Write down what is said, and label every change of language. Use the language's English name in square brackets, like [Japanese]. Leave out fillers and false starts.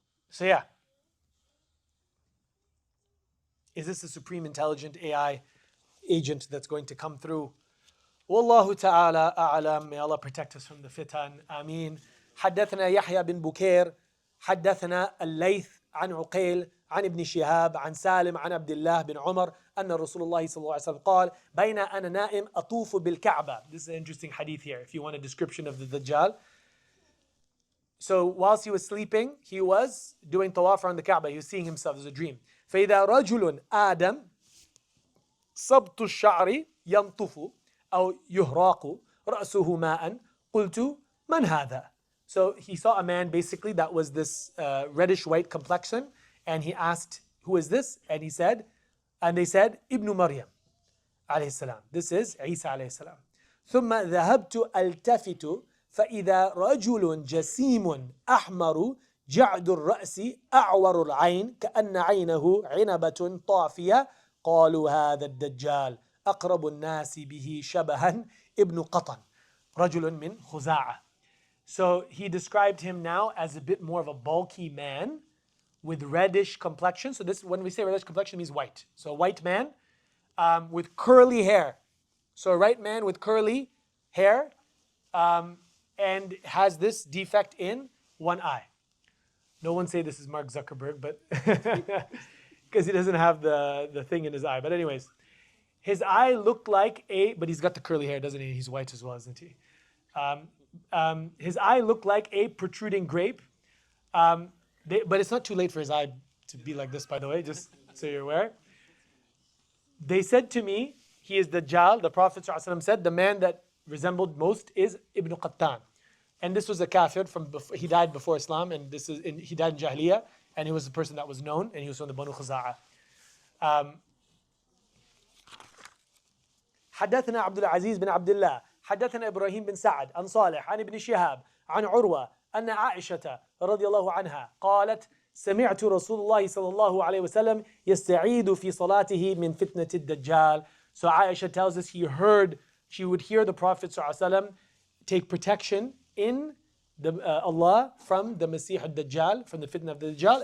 [English] So yeah. Is this a supreme intelligent AI agent that's going to come through? Wallahu ta'ala a'lam. May Allah protect us from the fitan. Ameen. [Arabic] حدثنا يحيى بن بكير حدثنا الليث عن عقيل عن ابن شهاب عن سالم عن عبد الله بن عمر أن رسول الله صلى الله عليه وسلم قال بين أنا نائم أطوف بالكعبة. [English] This is an interesting hadith here if you want a description of the Dajjal. So whilst he was sleeping, he was doing tawaf around the Kaaba. He was seeing himself as a dream. [Arabic] فإذا رجل آدم صبت الشعر ينطف أو يهراق رأسه ماء قلت من هذا. [English] So he saw a man basically that was this reddish white complexion, and he asked, who is this? And they said, Ibn Maryam alayhi salam. This is Isa alayhi salam. [Arabic] ثم ذهبت ألتفت فإذا رجل جسيم أحمر جعد الرأس أعور العين كأن عينه عنبة طافية قالوا هذا الدجال أقرب الناس به شبها ابن قطن رجل من خزاعة. [English] So he described him now as a bit more of a bulky man with reddish complexion. So this, when we say reddish complexion, means white. So a white man with curly hair. So a white man with curly hair and has this defect in one eye. No one say this is Mark Zuckerberg, but because he doesn't have the thing in his eye. But anyways, his eye looked like but he's got the curly hair, doesn't he? He's white as well, isn't he? His eye looked like a protruding grape. But it's not too late for his eye to be like this, by the way, just so you're aware. They said to me, he is Dajjal. The Prophet ﷺ said, the man that resembled most is Ibn Qattan. And this was a kafir from before, he died before Islam, and he died in Jahiliyyah, and he was a person that was known, and he was from the Banu Khuza'a. [Arabic] حدثنا عبد العزيز بن عبد الله حدثنا إبراهيم بن سعد عن صالح عن ابن شهاب عن عروة أن عائشة رضي الله عنها قالت سمعت رسول الله صلى الله عليه وسلم يستعيذ في صلاته من فتنة الدجال. [English] So Aisha tells us she would hear the Prophet [Arabic] صلى الله عليه وسلم [English] take protection in Allah from the Masih al-Dajjal, from the fitna of the Dajjal.